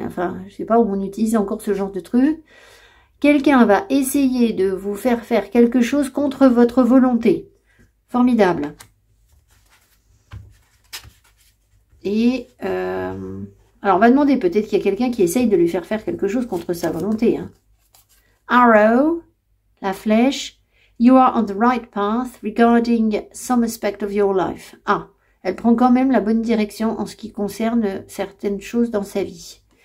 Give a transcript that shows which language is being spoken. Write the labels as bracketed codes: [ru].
[fr] Enfin, je sais pas où on utilise encore ce genre de truc. Quelqu'un va essayer de vous faire faire quelque chose contre votre volonté. Formidable. Et alors on va demander, peut-être qu'il y a quelqu'un qui essaye de lui faire faire quelque chose contre sa volonté. Hein. Arrow, la flèche. [en] You are on the right path regarding some aspect of your life. [fr] Ah, elle prend quand même la bonne direction en ce qui concerne certaines choses dans sa vie.